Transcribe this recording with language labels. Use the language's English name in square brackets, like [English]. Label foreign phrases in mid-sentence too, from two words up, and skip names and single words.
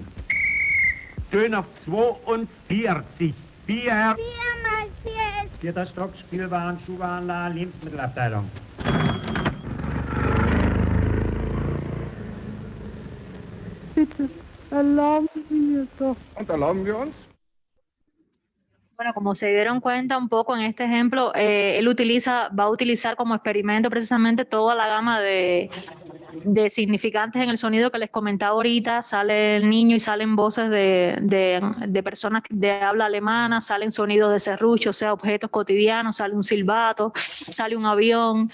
[German] Dönhoff 42. 4. 4 mal 4 ist 4. Stock, Spielwaren, Schuhwarenladen, Lebensmittelabteilung. Bitte, erlauben Sie mir doch. Und erlauben wir uns? [Spanish] Bueno, como se dieron cuenta un poco en este ejemplo, él va a utilizar como experimento precisamente toda la gama de significantes en el sonido que les comentaba ahorita. Sale el niño y salen voces de personas de habla alemana, salen sonidos de serrucho, o sea, objetos cotidianos, sale un silbato, sale un avión.